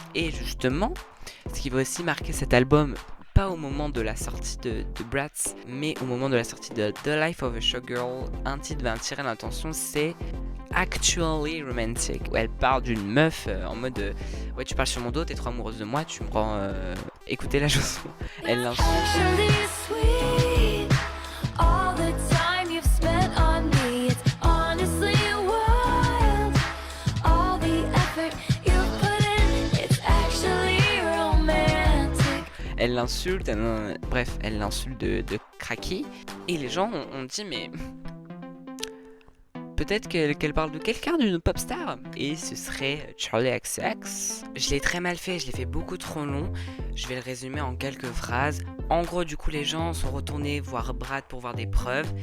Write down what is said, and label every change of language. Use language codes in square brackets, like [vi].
[fr] Et justement, ce qui va aussi marquer cet album, pas au moment de la sortie de Bratz, mais au moment de la sortie de The Life of a Showgirl, un titre va attirer l'attention, c'est Actually Romantic, où elle parle d'une meuf en mode ouais, tu parles sur mon dos, t'es trop amoureuse de moi, tu me rends écoutez la chanson. Elle l'insulte. [en] Actually sweet, all the time you've spent on me, it's honestly wild. All the effort you've put in, it's actually romantic. [fr] Elle l'insulte, bref, elle l'insulte de cracky. Et les gens ont dit mais peut-être qu'elle parle de quelqu'un, d'une pop star. Et ce serait Charli XCX. Je l'ai très mal fait, je l'ai fait beaucoup trop long. Je vais le résumer en quelques phrases. En gros, du coup, les gens sont retournés voir Brad pour voir des preuves.